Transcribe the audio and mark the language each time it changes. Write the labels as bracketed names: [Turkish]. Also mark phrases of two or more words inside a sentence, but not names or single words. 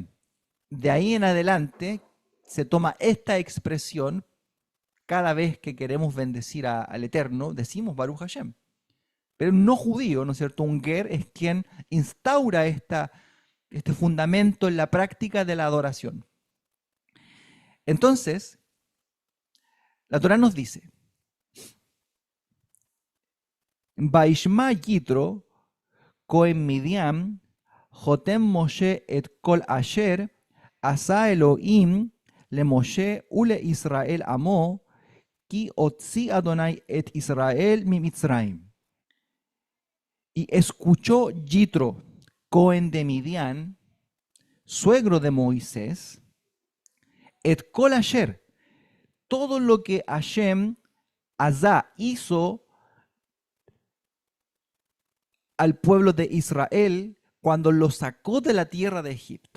[Spanish] De ahí en adelante se toma esta expresión cada vez que queremos bendecir al Eterno, decimos [Hebrew] ברוך השם. [Spanish] Pero un no judío, ¿no es cierto? Un ger es quien instaura este fundamento en la práctica de la adoración. Entonces, la Torah nos dice, [Hebrew] וישמע יתרו, כהן מדין, חתן משה את כל אשר, עשה אלוהים, למשה ולישראל עמו, כי הוציא אדוני את ישראל ממצרים. [Spanish] Y escuchó Yitro, Cohen de Midian, suegro de Moisés, [Hebrew] את כל אשר, [Spanish] todo lo que Hashem Azá hizo al pueblo de Israel cuando lo sacó de la tierra de Egipto.